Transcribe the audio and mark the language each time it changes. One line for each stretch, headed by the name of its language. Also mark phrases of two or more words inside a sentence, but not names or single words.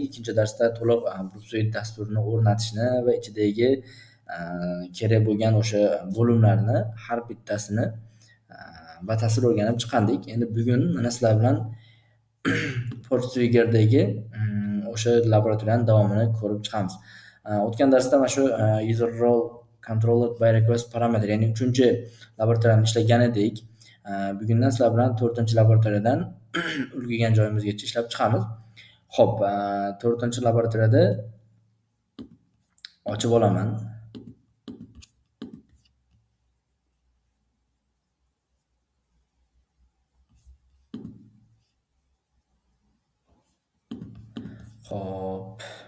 Uzbek: Ikkinchi darsda to'liq Brusuit dasturini o'rnatishni va ichidagi kerak bo'lgan o'sha bo'limlarni har bittasini batafsil o'rganib chiqqandik. Endi bugun mana sizlar bilan Portsuigerdagi o'sha laboratoriyaning davomini ko'rib chiqamiz. O'tgan darsda mana shu
English: user role controlled by request parameter,
Uzbek: ya'ni 3-laboratoriyani ishlagan edik. Bugundan sizlar bilan 4-laboratoriyadan ulgurgan joyimizgacha ishlab chiqamiz. Xo'p, 4-laboratoriyada ochib olaman. Xo'p.